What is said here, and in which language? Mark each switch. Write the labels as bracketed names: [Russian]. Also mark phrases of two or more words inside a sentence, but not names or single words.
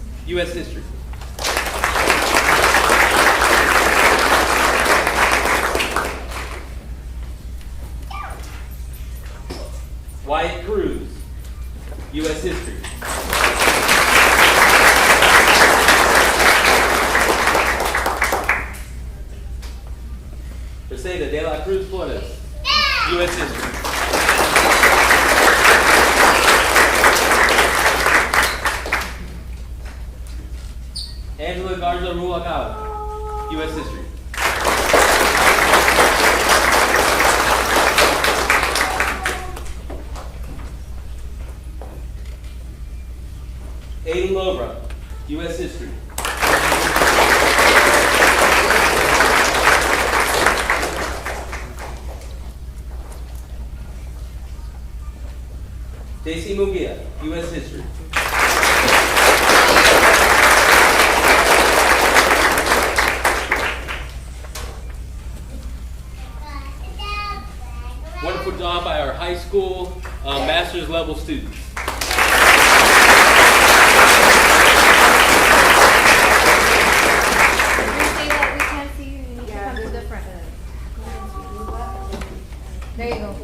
[English] U.S. History. Wyatt Cruz, U.S. History. Mercedes de la Cruz Flores, U.S. History. Angela Garza Ruacao, U.S. History. Aiden Lobra, U.S. History. JC Munguia, U.S. History. Wonderful job by our high school master's level students. There you go.